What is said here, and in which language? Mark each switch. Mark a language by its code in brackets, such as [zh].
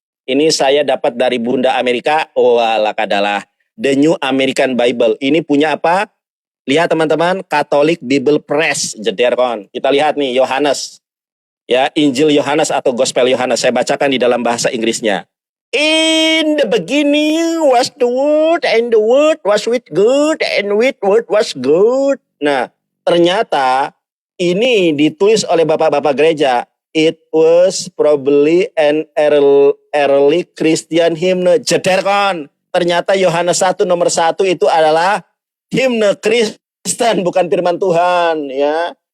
[id] Ini saya dapat dari Bunda Amerika. Kadalah The New American Bible. Ini punya apa? Lihat teman-teman, Catholic Bible Press, jederkon. Kita lihat nih Yohanes. Ya, Injil Yohanes atau Gospel Yohanes. Saya bacakan di dalam bahasa Inggrisnya. [en] In the beginning was the Word, and the Word was with God, and with Word was good. [id] Nah, ternyata ini ditulis oleh bapak-bapak gereja. [en] It was probably an early Christian hymn. Jederkon. [id] Ternyata Yohanes 1 nomor 1 itu adalah himne Kristen, bukan firman Tuhan ya.